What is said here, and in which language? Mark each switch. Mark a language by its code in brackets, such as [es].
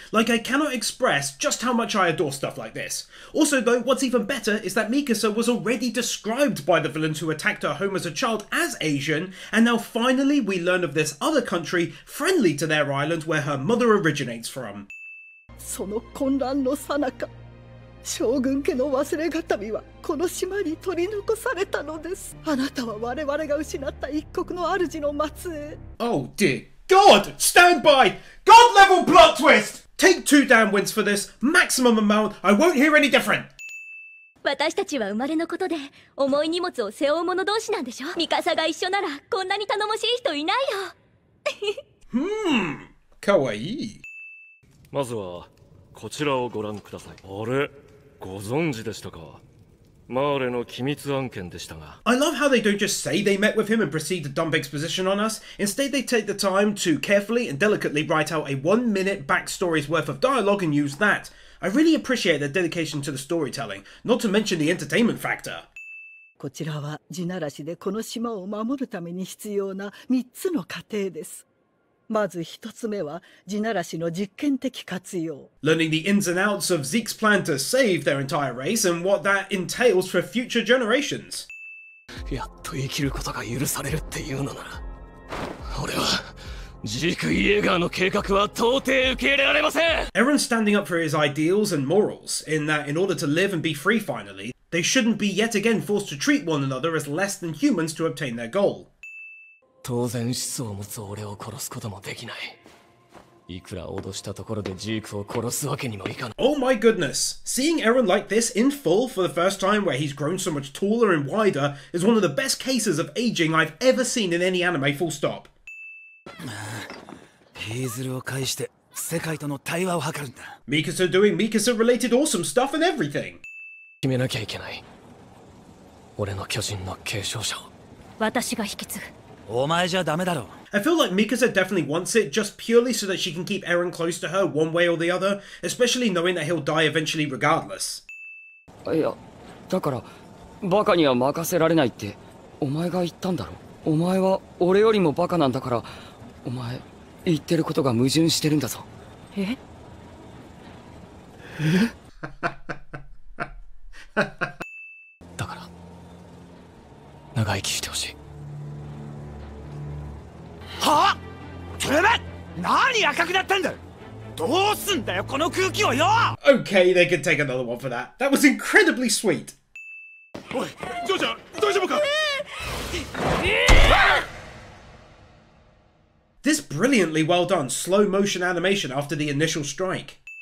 [en] Like, I cannot express just how much I adore stuff like this. Also though, what's even better is that Mikasa was already described by the villains who attacked her home as a child as Asian, and now finally we learn of this other country friendly to their island where her mother originates from. [ja] その混乱の最中、将軍家の忘れがたみはこの島に取り残されたのです。あなたは我々が失った一国の主の末裔。 [en] Oh dear God! Stand by! God level plot twist! Take 2 damn wins for this, maximum amount, I won't hear any different! [ja] 私たちは生まれのことで重い荷物を背負う者同士なんでしょ。ミカサが一緒ならこんなに頼もしい人いないよ。かわいい。まずはこちらをご覧ください。あれ、ご存知でしたか？マーレの機密案件でしたが。 [en] I love how they don't just say they met with him and proceed to dump exposition on us. Instead, they take the time to carefully and delicately write out a 1-minute backstory's worth of dialogue and use that. I really appreciate their dedication to the storytelling, not to mention the entertainment factor. [ja] こちらは地ならしでこの島を守るために必要な3つの過程です。まず1つ目は地ならしの実験的活用。 [en] Learning the ins and outs of Zeke's plan to save their entire race and what that entails for future generations. [ja] やっと生きることが許されるっていうのなら、俺はジーク・イエーガーの計画は到底受け入れられません。 [en] Eren standing up for his ideals and morals, in that in order to live and be free finally, they shouldn't be yet again forced to treat one another as less than humans to obtain their goal. [ja] 当然思想を持つ俺を殺すこともできない。いくら脅したところでジークを殺すわけにもいかない。 [en] Oh my goodness, seeing Eren like this in full for the first time where he's grown so much taller and wider is one of the best cases of aging I've ever seen in any anime, full stop. [ja] ヒーズルを介して世界との対話を図るんだ。 [en] Mikasa doing Mikasa related awesome stuff and everything. [ja] 決めなきゃいけない。俺の巨人の継承者を。私が引き継ぐ。お前じゃダメだろ。 [en] I feel like Mikasa definitely wants it just purely so that she can keep Eren close to her one way or the other, especially knowing that he'll die eventually regardless. [ja] いや、だからバカには任せられないってお前が言ったんだろ。お前は俺よりもバカなんだから、お前言ってることが矛盾してるんだぞ。え？だから長生きしてほしい。はぁ？てめえ何赤くなったんだ。どうすんだよこの空気をよ。 [en] Okay, they could take another one for that. That was incredibly sweet. [ja] おい、ジョーちゃん大丈夫か [en] This brilliantly well done slow motion animation after the initial strike.